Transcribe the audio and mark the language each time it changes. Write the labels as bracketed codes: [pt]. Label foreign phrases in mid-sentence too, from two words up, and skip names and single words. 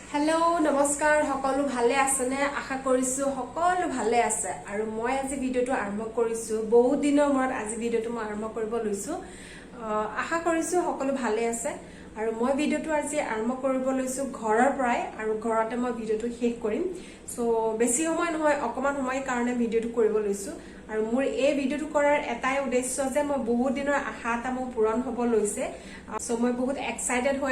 [as] হেল' নমস্কাৰ সকলো ভালে আছেনে আশা কৰিছোঁ সকলো ভালে আছে আৰু মই আজি ভিডিওটো আৰম্ভ কৰিছো বহুত দিনৰ মৰত আজি ভিডিওটো মই আৰম্ভ কৰিব লৈছো আশা কৰিছো সকলো ভালে আছে আৰু মই ভিডিওটো আজি আৰম্ভ কৰিব লৈছো ঘৰৰ পৰাই আৰু ঘৰতে মই ভিডিওটো শেষ কৰিম সো বেছি সময় নহয় অকমান সময়ৰ কাৰণে ভিডিওটো কৰিব লৈছো আৰু মোৰ এই ভিডিওটো কৰাৰ এটাই উদ্দেশ্য যে মই বহুত দিনৰ আশা এটা মোৰ পূৰণ হ'ব লৈছে সো মই বহুত এক্সাইটেড হৈ